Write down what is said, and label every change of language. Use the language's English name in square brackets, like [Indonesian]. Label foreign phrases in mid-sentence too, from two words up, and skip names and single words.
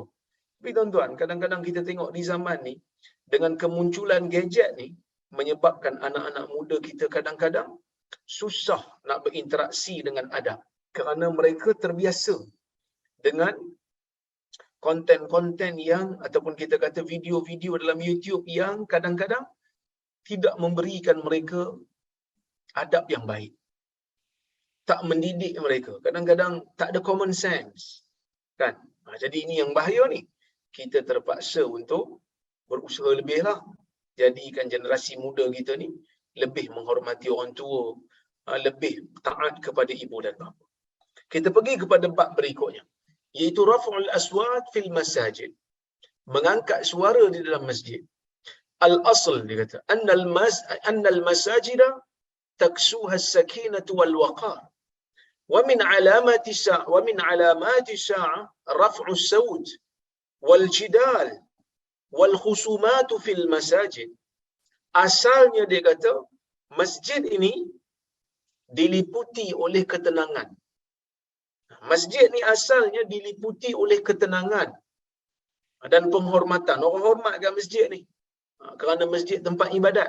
[Malay] Tapi tuan-tuan, kadang-kadang kita tengok di zaman ni, dengan kemunculan gadget ni, menyebabkan anak-anak muda kita kadang-kadang susah nak berinteraksi dengan adab, kerana mereka terbiasa dengan konten-konten yang, ataupun kita kata video-video dalam YouTube yang kadang-kadang tidak memberikan mereka adab yang baik, tak mendidik mereka, kadang-kadang tak ada [English] common sense, [Malay] kan? Jadi ini yang bahaya ni. Kita terpaksa untuk berusaha lebihlah, jadikan generasi muda kita ni lebih menghormati orang tua, lebih taat kepada ibu dan bapa. Kita pergi kepada bab berikutnya, iaitu [Arabic] رفع الأصوات في المساجد, [Malay] mengangkat suara di dalam masjid. [Arabic] الأصل [Malay] dia kata [Arabic] أن المساجد تكسوها السكينة والوقار ومن علامات الساعة رفع الصوت والجدال والخصومات في المساجد. [Malay] Asalnya dia kata masjid ini diliputi oleh ketenangan. Masjid ni asalnya diliputi oleh ketenangan dan penghormatan. Orang hormat kat masjid ni kerana masjid tempat ibadat.